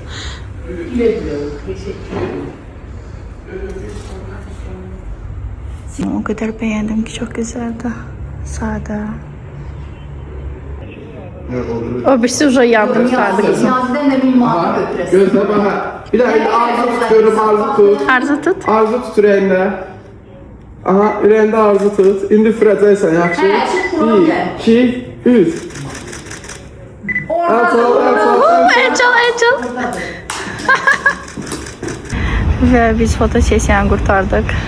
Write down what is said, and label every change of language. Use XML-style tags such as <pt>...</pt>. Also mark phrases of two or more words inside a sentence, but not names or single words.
<tr>O kadar beğendim ki çok güzeldi. Sade. O birisi уже yardım sardı kızım. Gözle bana. Bir daha arzu tutuyorum, arzu tut.</tr> <az>Arzu tut. Arzu tut ürəyində. Aha, ürəyində arzu tut. İndi fıracaqsan, yaxşı? 1, 2, 3. Erçal.</az> <tr>Ve biz foto sesiyanı kurtardık.</tr>